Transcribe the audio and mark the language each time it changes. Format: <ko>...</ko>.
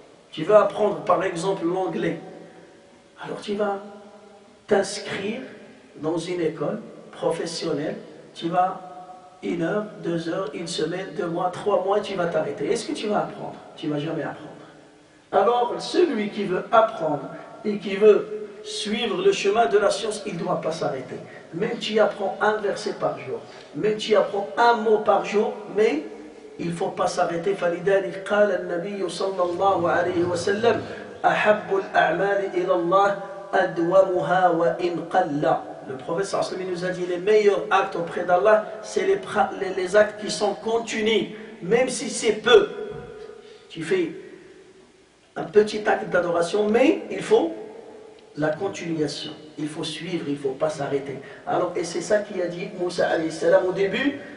<fr>Tu veux apprendre par exemple l'anglais. Alors tu vas t'inscrire dans une école professionnelle, tu vas 1 heure, 2 heures, 1 semaine, 2 mois, 3 mois, tu vas t'arrêter. Est-ce que tu vas apprendre? Tu ne vas jamais apprendre. Alors celui qui veut apprendre et qui veut suivre le chemin de la science, il ne doit pas s'arrêter. Même tu apprends un verset par jour, même tu apprends un mot par jour, mais il ne faut pas s'arrêter.</fr> <ar>فلذلك قال النبي صلى الله عليه وسلم أحب الأعمال إلى الله أدومها وإن قل.</ar> <fr>Le prophète</fr> <ar>sallallahu alayhi wa sallam</ar> <fr>nous a dit les meilleurs actes auprès d'Allah, c'est les actes qui sont continus, même si c'est peu. Tu fais un petit acte d'adoration, mais il faut la continuation. Il faut suivre, il ne faut pas s'arrêter. Alors, et c'est ça qu'il a dit Moussa</fr> <ar>alayhi salam</ar> <fr>au début.</fr>